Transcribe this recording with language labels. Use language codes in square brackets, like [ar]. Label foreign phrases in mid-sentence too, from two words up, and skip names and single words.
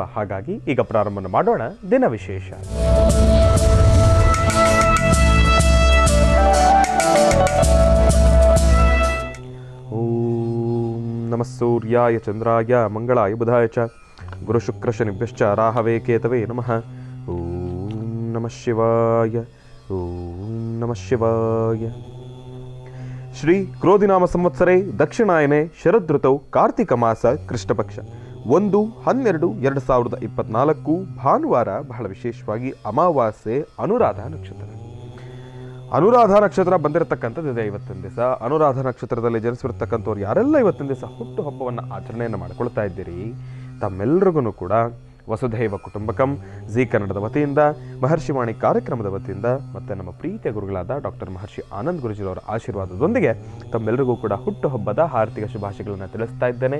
[kn] ಹಾಗಾಗಿ ಈಗ ಪ್ರಾರಂಭ ಮಾಡೋಣ ದಿನ ವಿಶೇಷ. [sa] ಓಂ ನಮಃ ಸೂರ್ಯಾಯ ಚಂದ್ರಾಯ ಮಂಗಳಾಯ ಬುಧಾಯ ಚ ಗುರು ಶುಕ್ರ ಶನಿಭ್ಯಶ್ಚ ರಾಹವೇ ಕೇತವೇ ನಮಃ. ಓಂ ನಮಃ ಶಿವಾಯ. ಓಂ ನಮಃ ಶಿವಾಯ. ಶ್ರೀ ಕ್ರೋಧಿನಾಮ ಸಂವತ್ಸರೆ ದಕ್ಷಿಣಾಯನೆ ಶರದೃತೌ ಕಾರ್ತಿಕ ಮಾಸ ಕೃಷ್ಣಪಕ್ಷ 1/12/2024 ಭಾನುವಾರ. [kn] ಬಹಳ ವಿಶೇಷವಾಗಿ ಅಮಾವಾಸ್ಯೆ ಅನುರಾಧ ನಕ್ಷತ್ರ. ಅನುರಾಧ ನಕ್ಷತ್ರ ಬಂದಿರತಕ್ಕಂಥದ್ದು ಇದೆ ಇವತ್ತಿನ ದಿವಸ. ಅನುರಾಧ ನಕ್ಷತ್ರದಲ್ಲಿ ಜನಿಸಿರ್ತಕ್ಕಂಥವ್ರು ಯಾರೆಲ್ಲ ಇವತ್ತಿನ ದಿವಸ ಹುಟ್ಟುಹಬ್ಬವನ್ನು ಆಚರಣೆಯನ್ನು ಮಾಡ್ಕೊಳ್ತಾ ಇದ್ದೀರಿ, ತಮ್ಮೆಲ್ಲರಿಗೂ ಕೂಡ ವಸುಧೈವ ಕುಟುಂಬಕಂ ಜಿ ಕನ್ನಡದ ವತಿಯಿಂದ, ಮಹರ್ಷಿವಾಣಿ ಕಾರ್ಯಕ್ರಮದ ವತಿಯಿಂದ ಮತ್ತು ನಮ್ಮ ಪ್ರೀತಿಯ ಗುರುಗಳಾದ ಡಾಕ್ಟರ್ ಮಹರ್ಷಿ ಆನಂದ್ ಗುರುಜಿರವರ ಆಶೀರ್ವಾದದೊಂದಿಗೆ ತಮ್ಮೆಲ್ಲರಿಗೂ ಕೂಡ ಹುಟ್ಟುಹಬ್ಬದ ಹಾರ್ದಿಕ ಶುಭಾಶಯಗಳನ್ನು ತಿಳಿಸ್ತಾ ಇದ್ದೇನೆ.